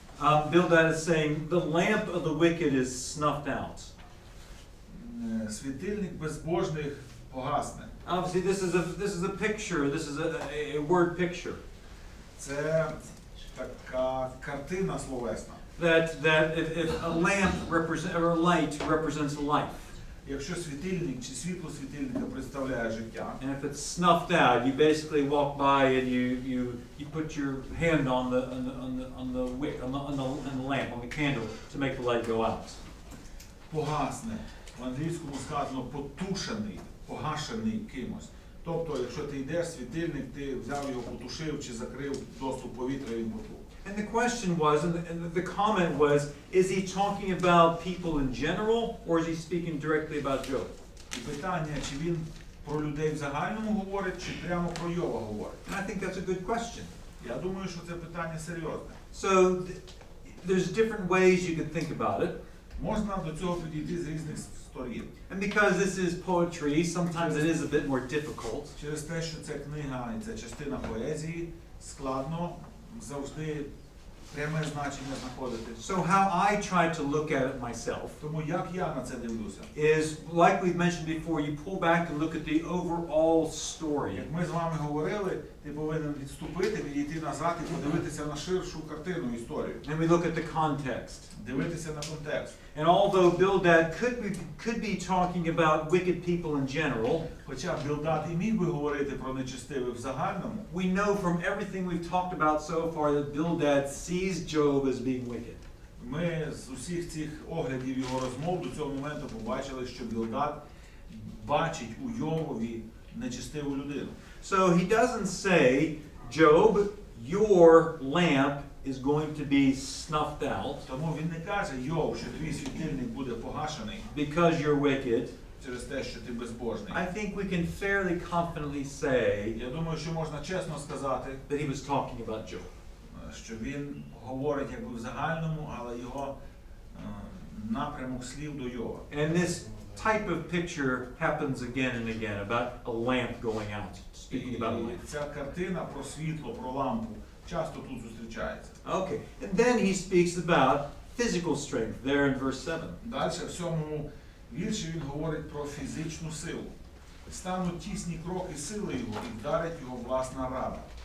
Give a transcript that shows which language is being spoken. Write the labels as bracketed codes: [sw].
[en] Bildad is saying, the lamp of the wicked is snuffed out. [uk] Світильник безбожних погасне. [en] Obviously, this is a picture. This is a word picture. [uk] Це така картина словесна. [en] That if a lamp or a light represents life. [uk] Якщо світильник чи світло світильника представляє життя. [en] And if it's snuffed out, you basically walk by and you put your hand on the lamp, on the candle, to make the light go out. [uk] Погасне. В англійському сказано потушений, погашений кимось. Тобто, якщо ти йдеш, світильник, ти взяв його, потушив чи закрив доступ повітря, він потух. [en] And the question was, and the comment was, is he talking about people in general, or is he speaking directly about Job? [uk] І питання, чи він про людей в загальному говорить, чи прямо про Йова говорить? [en] And I think that's a good question. [uk] Я думаю, що це питання серйозне. [en] So there's different ways you could think about it. [uk] Можна до цього підійти з різних сторін. [en] And because this is poetry, sometimes it is a bit more difficult. [uk] Через те, що це книга і це частина поезії, складно завжди пряме значення знаходити. [en] So how I try to look at it myself [uk] Тому як я на це дивлюся? [en] is, like we've mentioned before, you pull back and look at the overall story. [uk] Як ми з вами говорили, ти повинен відступити, відійти назад і подивитися на ширшу картину, історію. [en] And we look at the context. [uk] Дивитися на контекст. [en] And although Bildad could be talking about wicked people in general, [uk] Хоча Білдад і міг би говорити про нечестивих в загальному, [en] we know from everything we've talked about so far that Bildad sees Job as being wicked. [uk] ми з усіх цих оглядів його розмов до цього моменту побачили, що Білдад бачить у Йовові нечестиву людину. [en] So he doesn't say, Job, your lamp is going to be snuffed out [uk] Тому він не каже, Йов, що твій світильник буде погашений [en] because you're wicked. [uk] через те, що ти безбожний. [en] I think we can fairly confidently say [uk] Я думаю, що можна чесно сказати, [en] that he was talking about Job. [uk] що він говорить якби в загальному, але його напрямок слів до Йова. [en] And this type of picture happens again and again about a lamp going out, speaking about a [uk] І [en] lamp. [uk] ця картина про світло, про лампу часто тут зустрічається. [en] Okay, and then he speaks about physical strength there in verse 7. [uk] Далі в цьому вірші він говорить про фізичну силу. Стануть тісні кроки сили його і вдарить його власна рада.